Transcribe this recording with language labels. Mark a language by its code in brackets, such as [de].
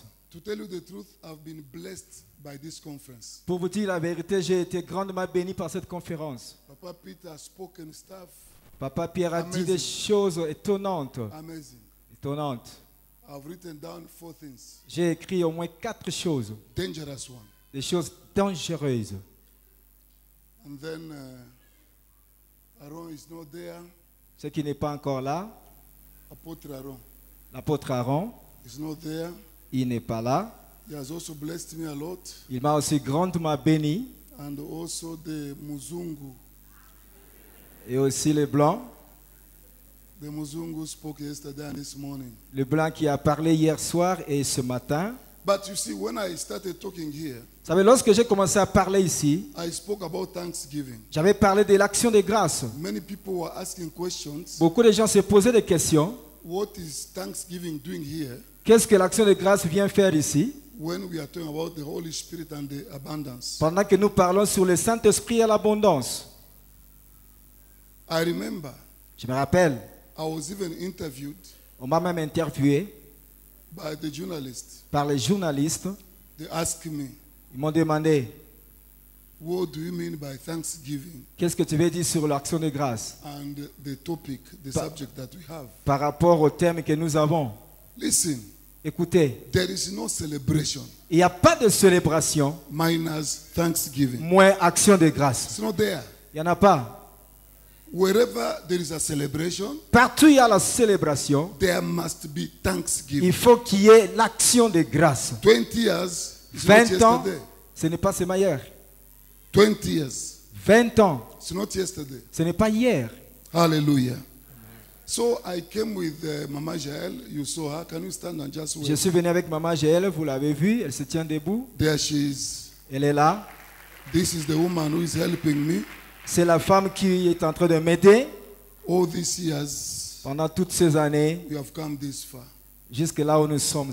[en] To tell you the truth, I've been blessed by this conference. [fr] Pour vous dire la vérité, j'ai été grandement béni par cette conférence. [en] Papa Peter has spoken stuff [fr] Papa Pierre a dit des choses étonnantes. [en] amazing. [fr] Étonnantes. [en] I've written down 4 things. [fr] J'ai écrit au moins 4 choses. [en] Dangerous one. [fr] Des choses dangereuses. [en] And then Aaron is not there. [fr] Ce qui n'est pas encore là, [en] Apôtre Aaron [fr] l'apôtre Aaron, [en] is not there. [fr] il n'est pas là. [en] He has also blessed me a lot. [fr] Il m'a aussi grandement béni. [en] And also the Muzungu. [fr] Et aussi le blanc. [en] The Muzungu spoke yesterday and this morning. [fr] Le blanc qui a parlé hier soir et ce matin. [en] But you see, when I started talking here, [fr] Vous savez, lorsque j'ai commencé à parler ici, [en] I spoke about Thanksgiving. [fr] j'avais parlé de l'action de grâce. [en] Many people were asking questions. [fr] Beaucoup de gens se posaient des questions. [en] What is Thanksgiving doing here [fr] Qu'est-ce que l'action de grâce vient faire ici? [en] when we are talking about the Holy Spirit and the abundance? [fr] Pendant que nous parlons sur le Saint-Esprit et l'abondance. [en] I remember [fr] Je me rappelle, [en] I was even interviewed [fr] on m'a même interviewé [en] by the journalist. [fr] par les journalistes. [en] They asked me, [fr] Ils m'ont demandé, [en] what do you mean by Thanksgiving? [fr] qu'est-ce que tu veux dire sur l'action de grâce [en] And the topic, the subject that we have. [fr] par rapport au thème que nous avons? [en] Listen, [fr] Écoutez, [en] there is no celebration [fr] il n'y a pas de célébration [en] minus Thanksgiving. [fr] moins action de grâce. [en] It's not there. [fr] Il n'y en a pas. [en] Wherever there is a celebration, [fr] Partout où il y a la célébration, [en] there must be Thanksgiving. [fr] il faut qu'il y ait l'action de grâce. [en] 20 years is not [fr] 20 ans, [en] yesterday. [fr] ce n'est pas seulement hier. [en] 20 years, [fr] 20 ans, [en] it's not yesterday. [fr] ce n'est pas hier. [en] Hallelujah. So I came with Mama Jael. You saw her. Can you stand and just [fr] Je [en] wait? [fr] suis venu avec Maman Jael, vous l'avez vu, elle se tient debout. [en] There she is. [fr] Elle est là. [en] This is the woman who is helping me [fr] C'est la femme qui est en train de m'aider [en] all these years. [fr] pendant toutes ces années, [en] We have come this far. [fr] jusque là où nous sommes